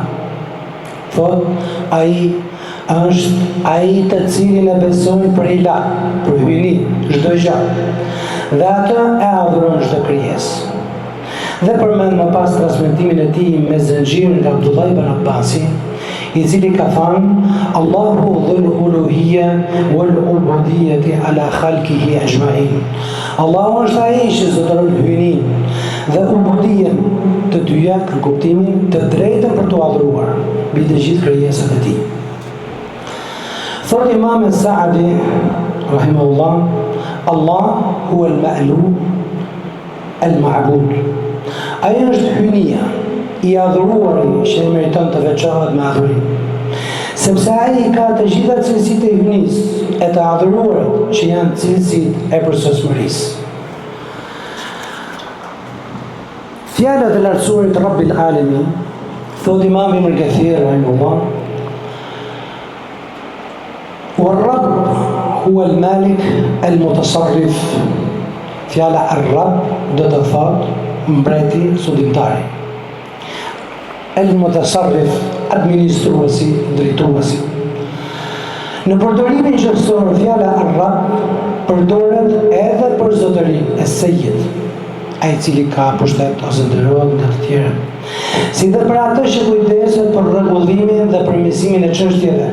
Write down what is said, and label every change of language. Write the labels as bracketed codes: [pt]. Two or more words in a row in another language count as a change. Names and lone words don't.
[sq] Thot, ai është ai të cilin e besojnë për ilah, për hyjni, çdo gjë, dhe atë e adhuron çdo krijesë. Dhe përmend më pas transmetimin e tij me zenxhirin nga Abdullah ibn Abbasi, i cili ka thënë, [ar] الله ذو الألوهية والعبودية على خلقه أجمعين. [sq] Allahu është ai që zotëron hyjnin dhe ubudien, të dyja në kuptimin të drejtën për të adhuruar mbi të gjithë krijesat e tij. Thot Imam Sa'di rahimahullah, [ar] الله هو المألوه المعبود. [sq] Ai është hyjnia, i adhuruari që e meriton të veçohet me adhurim. Sepse ai ka të gjitha cilësitë e hyjnisë e të adhuruarit që janë cilësitë e përsosmërisë. Fjalët e lartësuarit [ar] رب العالمين, [sq] thot Imam Ibn Kathir rahimahullah, [ar] والرب هو المالك المتصرف. [sq] Fjala ar-Rabb do të thotë mbreti sudimtari. El-Mutasarrif, administruesi, drejtuesi. Në përdorimin gjuhësor, fjala ar-Rabb përdoret edhe për zotërinë e Sejid, ai i cili ka pushtet ose ndërrohet nga të tjerë, si dhe për atë që kujdeset për rregullimin dhe përmirësimin e çështjeve.